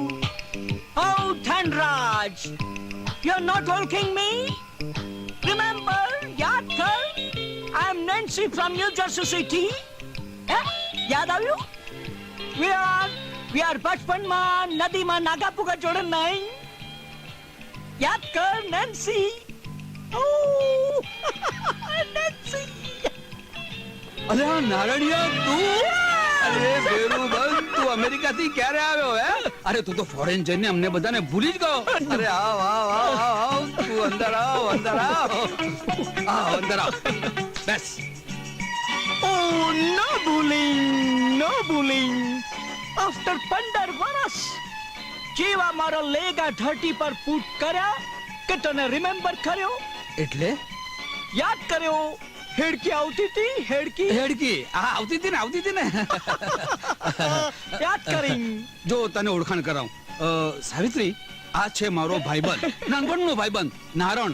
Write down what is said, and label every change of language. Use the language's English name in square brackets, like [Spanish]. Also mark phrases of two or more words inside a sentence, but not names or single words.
[English] Oh, ધનરાજ, you're not welcoming me? Remember, [Gujarati] યાદ કર, [English] I am Nancy from New Jersey City. [Gujarati] યાદ આવ્યું? [English] We are [Gujarati] બચપનમાં નદીમાં નાગાપુગા જોડે નહીં. યાદ કર નેન્સી. [English] Oh, Nancy. [Gujarati] અલ્યા નારણિયા, તું? અરે બેરુબંધ, તું અમેરિકાથી ક્યારે આવ્યો હે? અરે તું તો ફોરેન જઈને અમને બધાને ભૂલી જ ગયો. અરે આવ આવ આવ આવ, તું અંદર આવ અંદર આવ. આવ અંદર આવ, બેસ. [English] Oh, no bullying. [Gujarati] After 15 વર્ષ જેવા મારો લેગા ધરતી પર પૂટ કર્યા કે તને રિમેમ્બર કર્યો? એટલે યાદ કર્યો? હેડકી આવતી હતી, હેડકી. હેડકી આવતી હતી ને. યાદ કરી. જો તને ઓળખાણ કરાવું, સાવિત્રી, આ છે મારો ભાઈબંધ, નાનપણનો ભાઈબંધ નારણ.